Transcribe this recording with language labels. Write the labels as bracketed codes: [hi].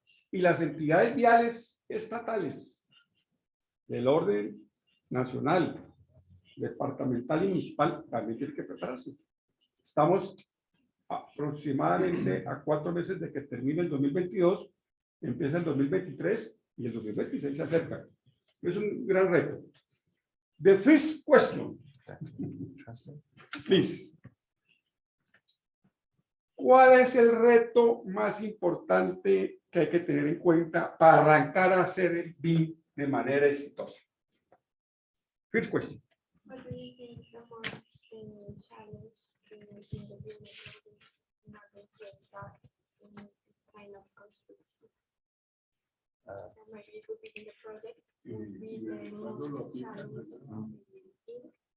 [es] Y las entidades viales estatales del orden nacional, departamental y municipal también tienen que prepararse. Estamos aproximadamente a 4 meses de que termine el 2022, empieza el 2023 y el 2026 se acerca. Es un gran reto. [en] The first question, please. [es] ¿Cuál es el reto más importante que hay que tener en cuenta para arrancar a hacer el BIM de manera exitosa? [en] First question. What do you think is the most challenge in the BIM in order to start in this kind of construction? Maybe it would be in the project, would be the most challenge that you consider.